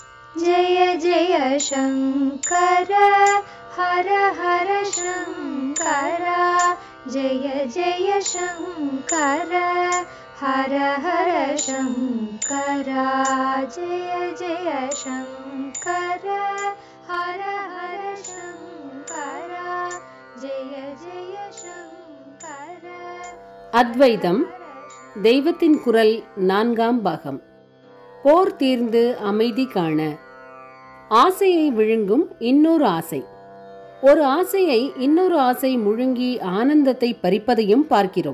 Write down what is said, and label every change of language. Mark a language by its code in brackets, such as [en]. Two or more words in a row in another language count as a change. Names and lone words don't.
[sa] जय जय शङ्कर हर हर शङ्कर जय जय शङ्कर हर हर शङ्कर जय जय शङ्कर हर हर शङ्कर जय जय शङ्कर. [ta] அத்வைதம் தெய்வத்தின் குரல் 4ஆம் பாகம். போர் தீர்ந்து அமைதி காண. ஆசையை விழுங்கும் இன்னொரு ஆசை. ஒரு ஆசையை இன்னொரு ஆசை முழுங்கி ஆனந்தத்தை பறிப்பதையும் பார்க்கிறோம்.